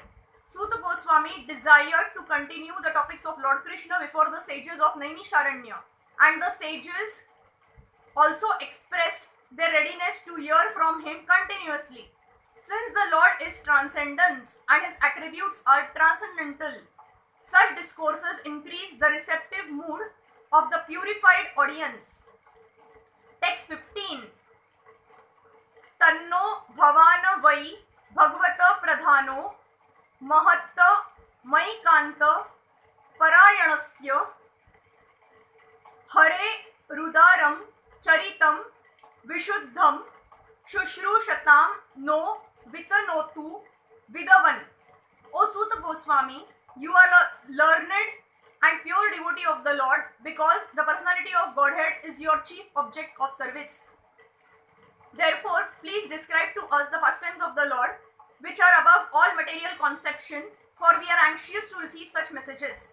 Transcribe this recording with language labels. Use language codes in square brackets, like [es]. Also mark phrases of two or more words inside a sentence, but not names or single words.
[en] Suta Goswami desired to continue the topics of Lord Krishna before the sages of Naimisharanya, and the sages also expressed their readiness to hear from him continuously. Since the Lord is transcendence and his attributes are transcendental, such discourses increase the receptive mood of the purified audience. Text 15. [sa] Tanno bhavana vai bhagavata pradhano mahatta maikanta parayanasya Hare rudaram charitam vishuddham shushrushatam no vitanotu vidavan. [en] O Suta Goswami, you are a learned and pure devotee of the Lord, because the personality of Godhead is your chief object of service. Therefore, please describe to us the pastimes of the Lord, which are above all material conception, for we are anxious to receive such messages.